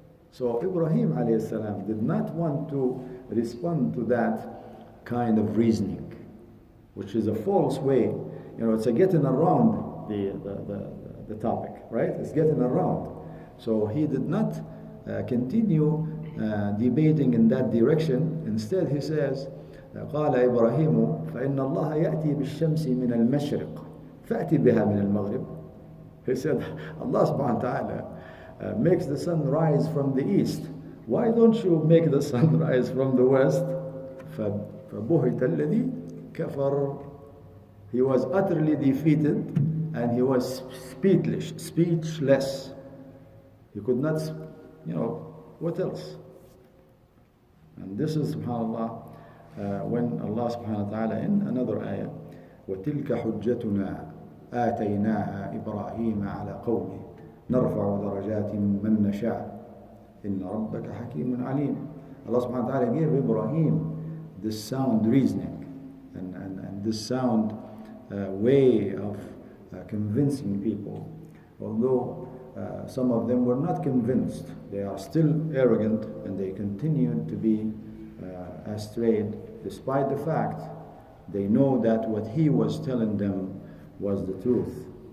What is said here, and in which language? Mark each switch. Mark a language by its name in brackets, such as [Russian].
[English] So Ibrahim alayhi salam did not want to respond to that kind of reasoning, which is a false way. It's a getting around the topic, right? It's getting around. So he did not continue debating in that direction. Instead he says, [Arabic] قال إبراهيم فإن الله يأتي بالشمس من المشرق فأتي بها من المغرب. [English] He said, Allah subhanahu wa ta'ala makes the sun rise from the east. Why don't you make the sun rise from the west? [Arabic] فبهت الذي كفر. [English] He was utterly defeated and he was speechless. He could not, what else? And this is, subhanAllah, when Allah subhanahu wa ta'ala in another ayah, [Arabic] وَتِلْكَ حُجَّتُنَا آتَيْنَاهَا إِبْرَاهِيمَ عَلَى قَوْمِهِ نَرْفَعُ دَرَجَاتٍ مَّن نَّشَاءُ إِنَّ رَبَّكَ حَكِيمٌ عَلِيمٌ. [English] Allah subhanahu wa ta'ala gave Ibrahim this sound reasoning and this sound way of convincing people. Although some of them were not convinced, they are still arrogant and they continued to be astray, despite the fact they know that what he was telling them was the truth.